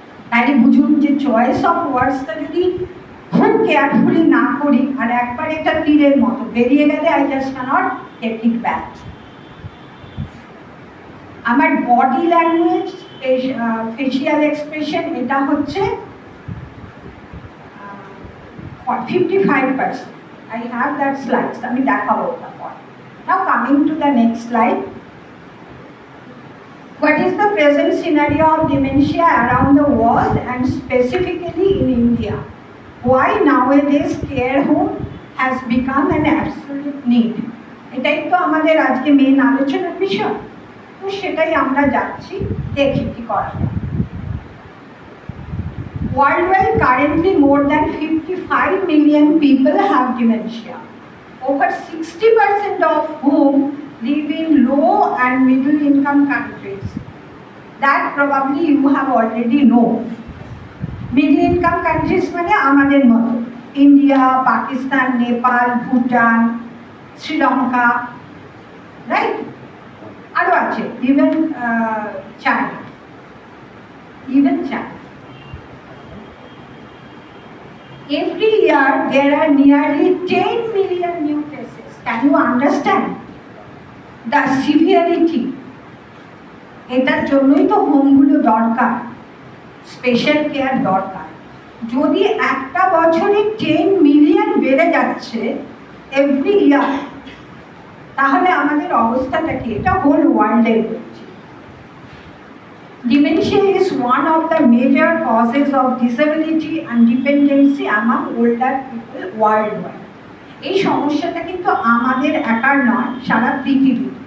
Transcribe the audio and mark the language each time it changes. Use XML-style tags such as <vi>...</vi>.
<bn>তাহলে বুঝুন যে</bn> <en>choice of ওয়ার্ডসটা</en> <bn>যদি খুব কেয়ারফুলি না করি, আর একবার এটা তীরের মতো বেরিয়ে গেলে</bn> <en>I just cannot take it back.</en> <bn>আমার বডি ল্যাঙ্গুয়েজ, ফেশিয়াল এক্সপ্রেশন, এটা হচ্ছে 55%.</bn> <en>I have that slides.</en> <bn>আমি দেখাবো ওটা পরে।</bn> <en>Now coming to the next slide. What is the present scenario of dementia around the world and specifically in India? Why nowadays care home has become an absolute need?</en> <bn>এটাই তো আমাদের আজকে main আলোচনার বিষয়। তো তো সেটাই আমরা যাচ্ছি, দেখি কি করা যায়।</bn> <en>Worldwide, currently more than 55 million people have dementia. Over 60% of whom live in low and middle income countries. That probably you have already known. Middle income countries</en> <bn>মানে আমাদের মতো, ইন্ডিয়া, পাকিস্তান, নেপাল, ভুটান, শ্রীলঙ্কা, রাইট? আরো আছে,</bn> <en>Even China, Every year there are nearly 10 million new cases. Can you understand the severity?</en> <bn>এটার জন্যই তো হোমগুলো দরকার, special care দরকার। যদি একটা বছরে 10 মিলিয়ন বেড়ে যাচ্ছে এভরি ইয়ার, তাহলে আমাদের অবস্থাটা কি? এটা হোল ওয়ার্ল্ডের হচ্ছে।</bn> <en>Dementia is one of the major causes of disability and dependency among older people worldwide.</en> <bn>এই সমস্যাটা কিন্তু আমাদের একার নয়, সারা পৃথিবী।</bn>